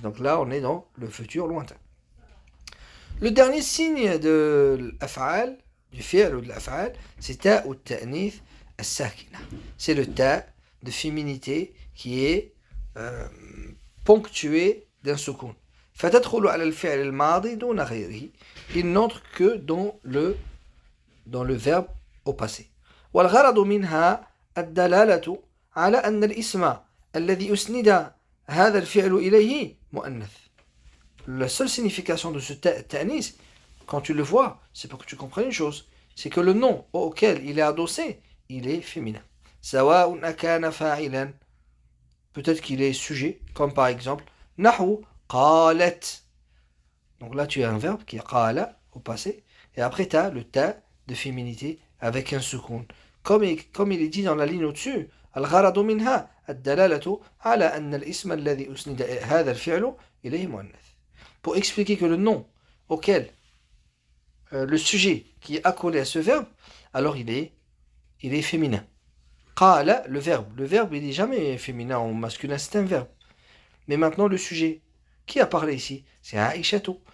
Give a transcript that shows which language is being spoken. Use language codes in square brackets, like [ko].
[fr] Donc là on est dans le futur lointain. Le dernier signe de l'af'al, du fi'l ou de l'af'al, c'est ta ou ta'nith as-sakina. C'est le ta de féminité qui est ponctué d'un soukoun. [ar] فتدخل على الفعل الماضي دون غيره. [fr] Il n'entre que dans le verbe au passé. [ar] والغرض منها الدلالة على أن الاسم الذي أسند هذا الفعل إليه مؤنث. [fr] La seule signification de ce ta'nis, quand tu le vois, c'est pour que tu comprennes une chose, c'est que le nom auquel il est adossé, il est féminin. [ar] سواء أكان فاعلا, [fr] peut-être qu'il est sujet, comme par exemple [ar] نحو قالت. [fr] Donc là tu as un verbe qui est qala au passé, et après tu as le ta de féminité avec un soukoun. Comme il est dit dans la ligne au-dessus, [ar] الغرض منها الدلالة على أن الاسم الذي أسند هذا الفعل إليه مؤنث. [fr] Pour expliquer que le nom auquel le sujet qui est accolé à ce verbe, alors il est féminin. Qala, le verbe il n'est jamais féminin ou masculin, c'est un verbe. Mais maintenant le sujet, qui a parlé ici? C'est Aïchatu.